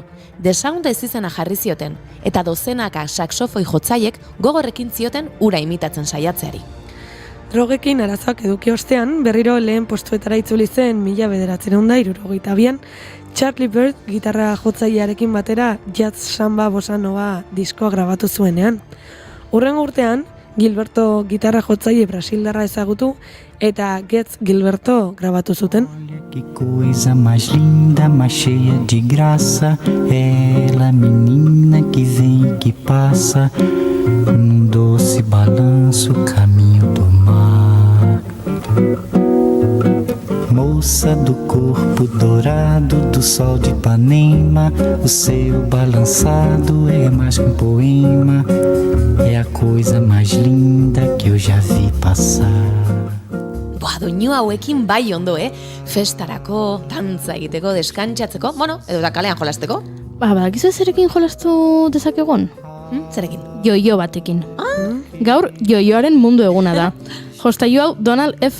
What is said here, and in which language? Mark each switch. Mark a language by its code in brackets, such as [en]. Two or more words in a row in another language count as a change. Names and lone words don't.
[eu] The Sound ez izena jarri zioten, eta dozenaka saxofoi jotzaiek gogorrekin zioten ura imitatzen saiatzeari. Drogekin arazoak eduki ostean, berriro lehen postuetara itzuli zen 1962an, Charlie Bird gitarra jotzailearekin batera jazz samba bossa nova diskoa grabatu zuenean. Hurrengo urtean, Gilberto gitarra jotzaile brasildarra ezagutu eta Getz Gilberto grabatu zuten. [pt] Que coisa mais linda, mais cheia de graça, ela menina que vem e que passa, num doce balanço caminho do mar. Moça do corpo dourado do sol de Ipanema, o seu balançado é mais que um poema, é a coisa mais linda que eu já vi passar. [eu] Doinu hauekin bai ondo, festarako, dantza egiteko, deskantzatzeko, edo da kalean jolasteko. Badakizu zerekin jolastu dezakegon? Zerekin? Joio batekin. Gaur, joioaren mundu eguna da. Jostailu hau Donald F.